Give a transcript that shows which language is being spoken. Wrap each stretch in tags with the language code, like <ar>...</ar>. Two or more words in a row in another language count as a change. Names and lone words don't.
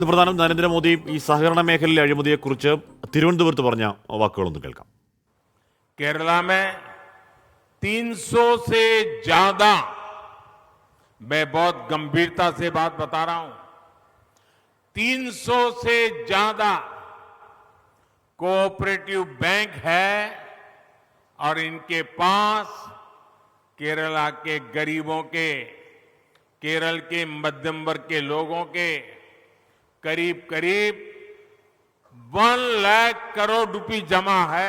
<ml>പ്രധാനം നരേന്ദ്രമോദി ഈ സഹകരണ മേഖലയിലെ അഴിമതിയെക്കുറിച്ച് തിരുവനന്തപുരത്ത് പറഞ്ഞ വാക്കുകളൊന്നും കേൾക്കാം.</ml> <hi>केरला में 300 से ज्यादा, मैं बहुत गंभीरता से बात बता रहा हूं, 300 से ज्यादा कोऑपरेटिव बैंक है और इनके पास केरला के गरीबों के, केरल के मध्यम वर्ग के लोगों के करीब करीब 1 लाख करोड़ रुपए जमा है.</hi>